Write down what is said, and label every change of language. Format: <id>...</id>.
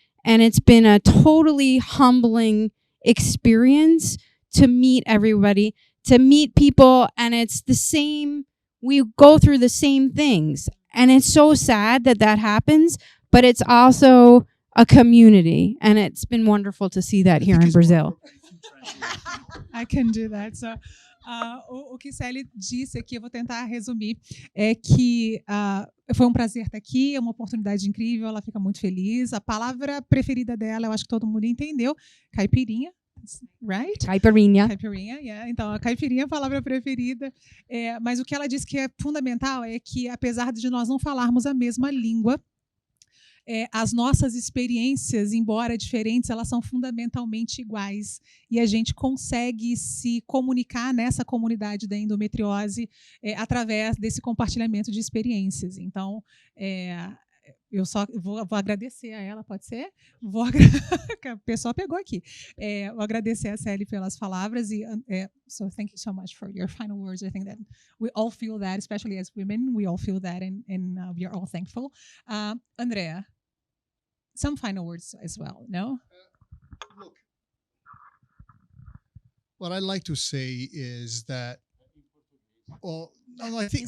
<en>And it's been a totally humbling experience to meet everybody, to meet people, and it's the same, we go through the same things. And it's so sad that happens, but it's also a community, and it's been wonderful to see that here in Brazil. I can do that.</en> <pt>So, o que Sally disse aqui, eu vou tentar resumir, é que foi um prazer estar aqui, é uma oportunidade incrível, ela fica muito feliz. A palavra preferida dela, eu acho que todo mundo entendeu, caipirinha.</pt> <en>Right? Caipirinha. Caipirinha, yeah.</en> <pt>Então, a caipirinha é a palavra preferida. Mas o que ela disse que é fundamental é que, apesar de nós não falarmos a mesma língua, as nossas experiências, embora diferentes, elas são fundamentalmente iguais. E a gente consegue se comunicar nessa comunidade da endometriose através desse compartilhamento de experiências. Então, eu só vou agradecer a ela, pode ser? O pessoal pegou aqui. Vou agradecer a Célia pelas palavras.</pt> <en>So thank you so much for your final words. I think that we all feel that, especially as women, we all feel that, and we are all thankful. Andrea, some final words as well, no? Look, what I'd like to say is that, no, I think</en>